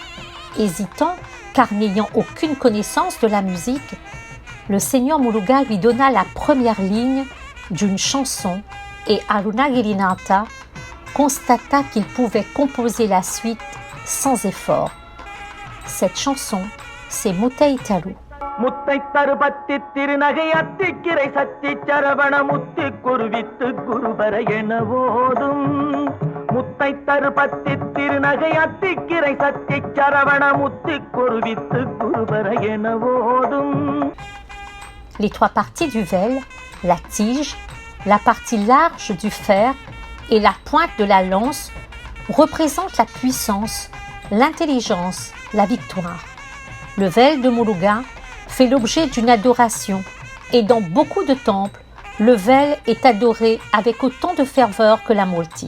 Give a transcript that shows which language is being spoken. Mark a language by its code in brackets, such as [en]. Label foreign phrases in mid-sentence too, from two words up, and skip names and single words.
[fr] Hésitant, car n'ayant aucune connaissance de la musique, le seigneur Muruga lui donna la première ligne d'une chanson et Arunagirinatha constata qu'il pouvait composer la suite sans effort. Cette chanson, c'est Muttaitaru. [ta] முத்தை தருபத்தி திருநகை அத்திக்கிரை சத்தி சரவண முத்தி குருவித்து குருபர என ஓதும் முத்தை தருபத்தி திருநகை அத்திக்கிரை சத்தி சரவண முத்தி குருவித்து குருபர என ஓதும். [fr] Les trois parties du vel, la tige, la partie large du fer et la pointe de la lance représentent la puissance, l'intelligence, la victoire. Le vel de Muruga fait l'objet d'une adoration et dans beaucoup de temples, le vel est adoré avec autant de ferveur que la Multi.